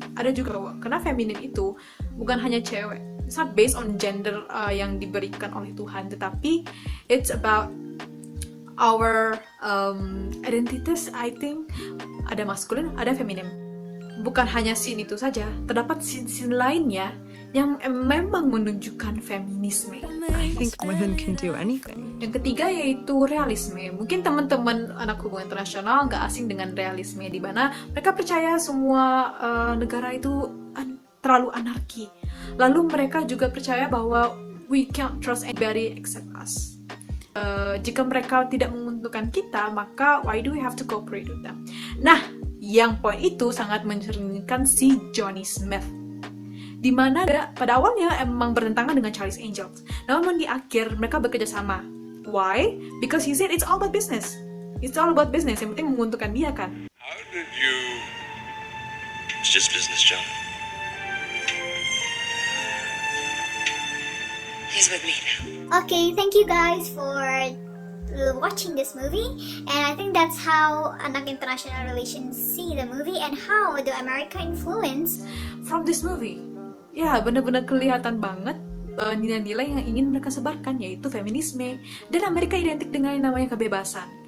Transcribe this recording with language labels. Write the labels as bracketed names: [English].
[Indonesian] Ada juga cowok. Karena feminim itu bukan hanya cewek. [English] It's not based on gender [Indonesian] yang diberikan oleh Tuhan, tetapi [English] it's about our identities. I think [Indonesian] ada maskulin, ada feminim. Bukan hanya scene itu saja, terdapat scene-scene lainnya yang memang menunjukkan feminisme. [English] I think women can do anything. [Indonesian] Yang ketiga yaitu realisme. Mungkin teman-teman anak hubungan internasional nggak asing dengan realisme, di mana mereka percaya semua negara itu terlalu anarki. Lalu mereka juga percaya bahwa [English] we can't trust anybody except us. [Indonesian] Jika mereka tidak menguntungkan kita, maka [English] why do we have to cooperate with them? [Indonesian] Nah, yang poin itu sangat mencerminkan si Johnny Smith, di mana pada awalnya emang bertentangan dengan Charlie's Angels. Namun di akhir mereka bekerja sama. [English] Why? Because he said it's all about business. It's all about business. [Indonesian] Yang penting menguntungkan dia kan. [English] How did you... It's just business, John. He's with me now. Okay, thank you guys for watching this movie, and I think that's how anak international relations see the movie and how the America influence From this movie, [Indonesian] ya benar-benar kelihatan banget nilai-nilai yang ingin mereka sebarkan, yaitu feminisme, dan Amerika identik dengan yang namanya kebebasan.